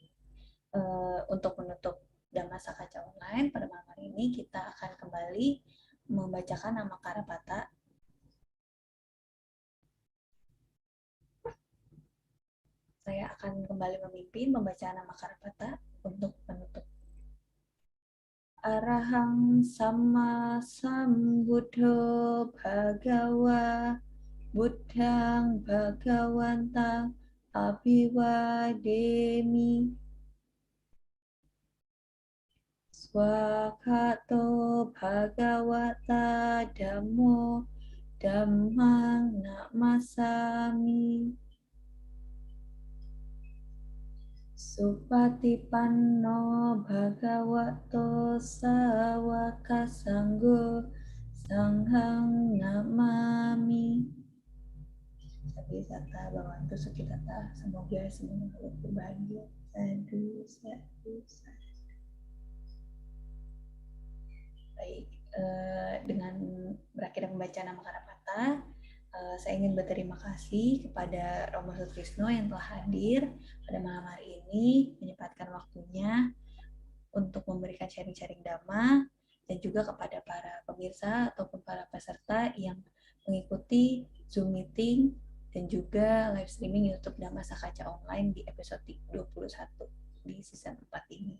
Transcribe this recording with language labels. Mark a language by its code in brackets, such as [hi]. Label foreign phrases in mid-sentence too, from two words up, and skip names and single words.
[id] Untuk menutup Dhammasaka Online pada malam hari ini kita akan kembali membacakan nama Karapata. Saya akan kembali memimpin membaca nama Karapata untuk penutup. [pi] Arahang sama sambuddho bhagawa buddhang bhagawantang abhiwademi swakato bhagawata dhammo dhammang namasami Supatipanno bhagavato sawaka sanggo Sanghang namami. [id] Tapi kata [pi] Bhawantu Sukitata, [id] semoga semua makhluk berbahagia. [pi] Sadu, sadu, sadu. [id] Baik, dengan berakhir membaca nama Karapata, saya ingin berterima kasih kepada Romo Sutrisno yang telah hadir pada malam hari ini, menyempatkan waktunya untuk memberikan sharing-sharing Dhamma, dan juga kepada para pemirsa ataupun para peserta yang mengikuti Zoom meeting dan juga [en] live streaming [id] YouTube Dhamma Sakaca Online di episode 21 di season 4 ini.